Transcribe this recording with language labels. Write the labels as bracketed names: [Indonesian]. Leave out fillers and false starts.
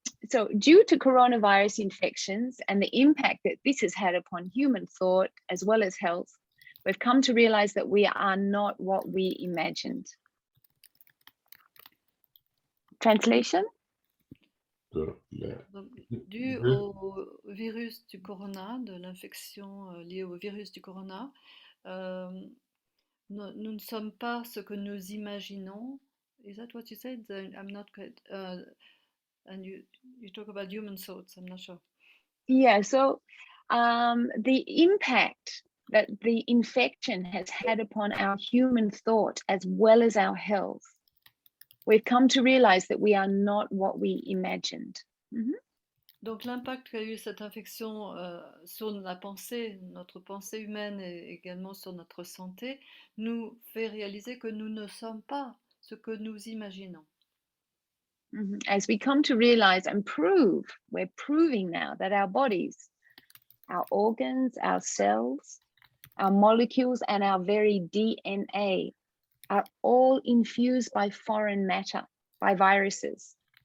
[English] So due to coronavirus infections and the impact that this has had upon human thought as well as health, we've come to realize that we are not what we imagined. Translation? [French] Donc, dû au virus du corona, de l'infection liée au virus du corona, nous ne sommes pas ce que nous imaginons. [English] Is that what you said? I'm not good. And you talk about human thoughts, I'm not sure. Yeah, so the impact that the infection has had upon our human thought as well as our health, we've come to realize that we are not what we imagined. Mm-hmm. [French] Donc l'impact qu'a eu cette infection sur la pensée, notre pensée humaine et également sur notre santé, nous fait réaliser que nous ne sommes pas ce que nous imaginons. Mm-hmm. [English] As we come to realize and prove, we're proving now that our bodies, our organs, our cells, our molecules, and our very DNA are all infused by foreign matter, by viruses.